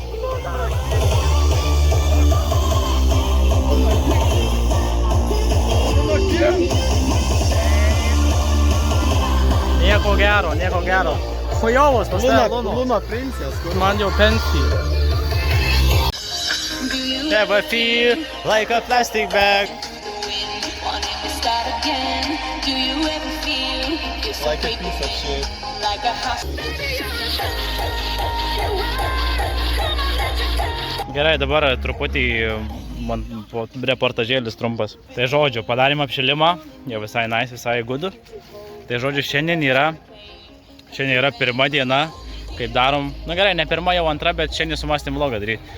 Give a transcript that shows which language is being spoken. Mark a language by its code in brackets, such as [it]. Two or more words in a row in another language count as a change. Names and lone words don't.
[lt] Nieko gero, nieko gero. Chujovas pas tave Lunos. Luna princės, kur Man jau pensija. [en] Never feel like a plastic bag. Wanting to start again. Do you ever feel you're so like a piece of shit. like a house? [lt] Gerai, dabar truputį man reportažėlis trumpas. Tai žodžiu, padarėm apšilimą, jau visai nice, visai good. Tai žodžiu, šiandien yra pirma diena, kaip darom, nu gerai, ne pirma, jau antra, bet šiandien sumastėm vlogą daryti.